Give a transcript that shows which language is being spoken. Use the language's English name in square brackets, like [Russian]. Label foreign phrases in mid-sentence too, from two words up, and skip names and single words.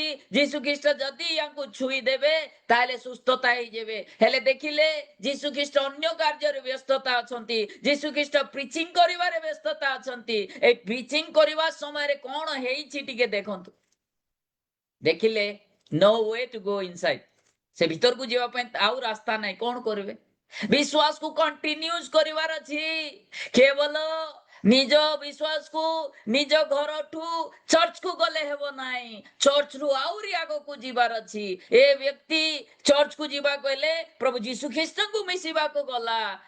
[Odia] ଯୀଶୁ ଖ୍ରୀଷ୍ଟ ଯଦି ୟାଙ୍କୁ ଛୁଇଁ ଦେବେ ତାହେଲେ ସୁସ୍ଥତା ହେଇଯିବେ। ହେଲେ ଦେଖିଲେ ଯୀଶୁ ଖ୍ରୀଷ୍ଟ ଅନ୍ୟ କାର୍ଯ୍ୟରେ ବ୍ୟସ୍ତତା ଅଛନ୍ତି। ଯୀଶୁ ଖ୍ରୀଷ୍ଟ ପ୍ରିଚିଂ କରିବାରେ ବ୍ୟସ୍ତତା ଅଛନ୍ତି। এই ପ୍ରିଚିଂ କରିବା ସମୟରେ କଣ ହେଇଛି ଟିକେ ଦେଖନ୍ତୁ। [English] ଦେଖିଲେ no way to go inside, [Odia] ସେ ଭିତରକୁ ଯିବା ପାଇଁ ଆଉ ରାସ୍ତା ନାହିଁ। କଣ କରିବେ? ବିଶ୍ୱାସକୁ କଣ୍ଟିନ୍ୟୁସ କରିବାର ଅଛି। କେବଳ ନିଜ ବିଶ୍ୱାସକୁ ନିଜ ଘରଠୁ ଚର୍ଚ୍ଚକୁ ଗଲେ ହେବ ନାହିଁ, ଚର୍ଚ୍ଚରୁ ଆହୁରି ଆଗକୁ ଯିବାର ଅଛି। ଏ ବ୍ୟକ୍ତି ଚର୍ଚ୍ଚକୁ ଯିବାକୁ ହେଲେ ପ୍ରଭୁ ଯୀଶୁ ଖ୍ରୀଷ୍ଟଙ୍କୁ ମିଶିବାକୁ ଗଲା।